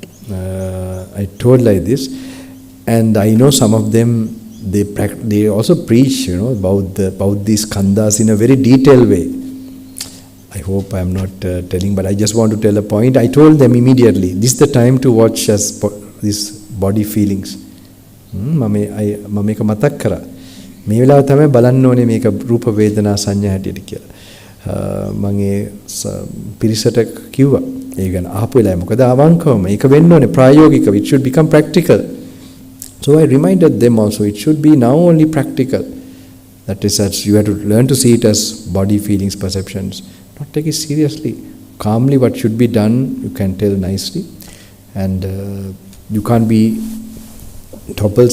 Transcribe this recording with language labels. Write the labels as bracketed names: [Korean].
[English] I told like this. And I know some of them, they also preach, about these khandhas in a very detailed way. I hope I am not telling, but I just want to tell a point. I told them immediately, this is the time to watch these body feelings. [Sinhala] මම මේක මතක් කරා. මේ වෙලාව තමයි බලන්න ඕනේ මේක රූප වේදනා සංඥා හැටියට කියලා. මම ඒ පිරිසට කිව්වා. ඒ ගැන අහපු වෙලාවේ මොකද අවංකවම ඒක වෙන්න ඕනේ ප්‍රායෝගිකව. [English] It should become practical. So I reminded them also, it should be now only practical. That is, that you have to learn to see it as body feelings, perceptions. Not take it seriously. Calmly what should be done, you can tell nicely. And you can't be toppled.